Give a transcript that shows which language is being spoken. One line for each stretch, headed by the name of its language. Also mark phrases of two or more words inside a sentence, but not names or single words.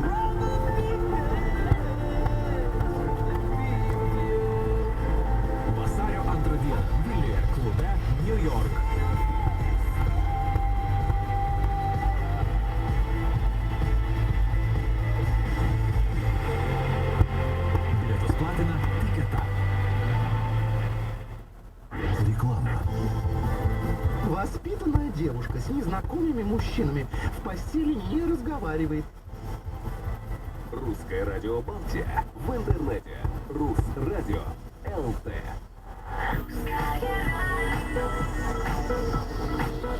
Lithuanian: Vasario 2 dieną Vilniuje klube New York. Билеtus platina Tiketa.
Russian: Реклама. Воспитанная девушка с незнакомыми мужчинами в постели не разговаривает. Русское радио Балтия в интернете. Русрадио ЛТ.